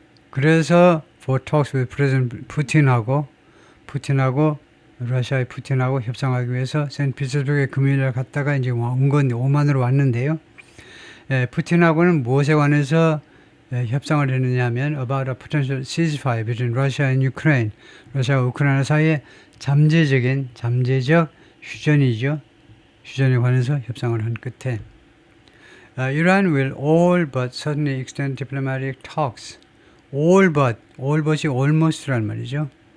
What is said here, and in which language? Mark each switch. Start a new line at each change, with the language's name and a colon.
Korean: 그래서
English: for talks with President
Korean: 푸틴하고 러시아의 푸틴하고 협상하기 위해서 샌피터스버그에 금요일에 갔다가 이제 온 건데 오만으로 왔는데요. 푸틴하고는 무엇에 관해서 협상을 했느냐 하면
English: about a potential ceasefire between Russia and Ukraine
Korean: 러시아와 우크라이나 사이에 잠재적 휴전이죠. 휴전에 관해서 협상을 한 끝에
English: Iran will all but certainly extend diplomatic talks.
Korean: all but이 almost란 말이죠.